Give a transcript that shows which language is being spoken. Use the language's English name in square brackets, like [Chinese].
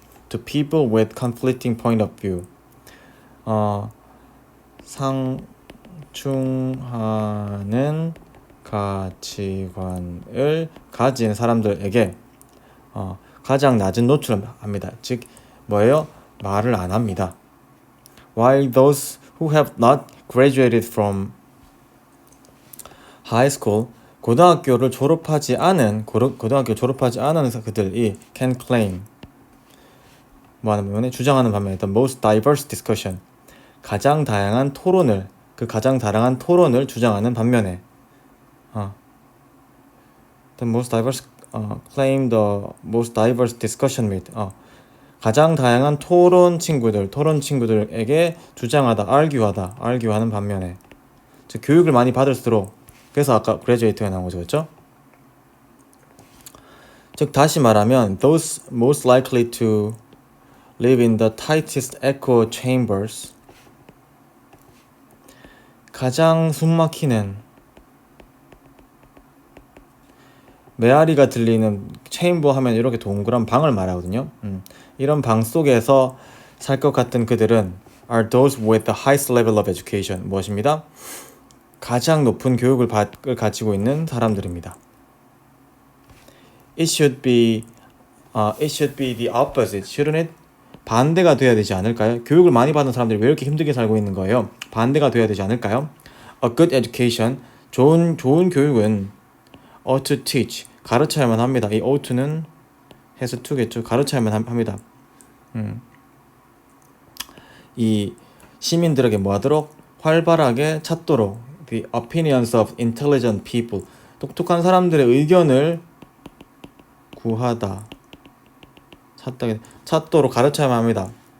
[English] To people with conflicting point of view, [Korean] 상충하는 가치관을 가진 사람들에게 가장 낮은 노출을 합니다. 즉 뭐예요? 말을 안 합니다. [English] While those who have not graduated from high school, [Korean] 고등학교를 졸업하지 않은 그들이 [English] can claim, [Korean] 주장하는 반면에 [English] the most diverse discussion, [Korean] 가장 다양한 토론을 주장하는 반면에 [English] the most diverse claim the most diverse discussion with [Korean] 가장 다양한 토론 친구들에게 주장하다, argue하는 반면에 즉 교육을 많이 받을수록 그래서 아까 graduate가 나온 거죠, 그렇죠? 즉 다시 말하면 [English] those most likely to live in the tightest echo chambers [Korean] 가장 숨막히는 메아리가 들리는 체인버 하면 이렇게 동그란 방을 말하거든요. 이런 방 속에서 살 것 같은 그들은 [English] are those with the highest level of education [Korean] 무엇입니다? 가장 높은 교육을 가지고 있는 사람들입니다. [English] It should be the opposite, shouldn't it? [Korean] 반대가 돼야 되지 않을까요? 교육을 많이 받은 사람들이 왜 이렇게 힘들게 살고 있는 거예요? 반대가 돼야 되지 않을까요? [English] A good education, [Korean] 좋은 교육은 [English] ought to teach, [Korean] 가르쳐야만 합니다. 이 ought는 has to겠죠. 가르쳐야만 합니다. 이 시민들에게 뭐하도록? 활발하게 찾도록 [English] the opinions of intelligent people, [Korean] 똑똑한 사람들의 의견을 구하다, 찾도록 가르쳐야만 합니다.